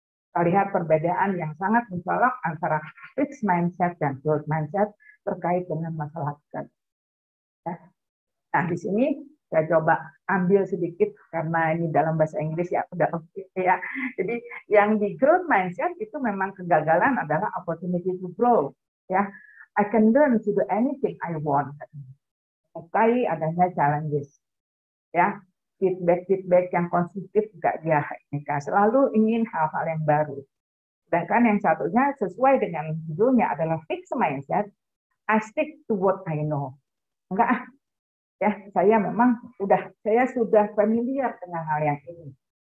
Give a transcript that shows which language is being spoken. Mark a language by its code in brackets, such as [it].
[id] Kita lihat perbedaan yang sangat mencolok antara fixed mindset dan growth mindset terkait dengan masalah kegagalan. Nah, di sini saya coba ambil sedikit karena ini dalam bahasa Inggris ya udah oke ya. Jadi yang di growth mindset itu memang kegagalan adalah opportunity to grow ya. [en] I can learn to do anything I want. [id] Menyukai adanya challenges ya. Feedback yang konstruktif juga dia selalu ingin hal-hal yang baru. Sedangkan yang satunya sesuai dengan judulnya adalah fixed mindset, [en] I stick to what I know. [id] Enggak, ya saya memang saya sudah familiar dengan hal yang ini.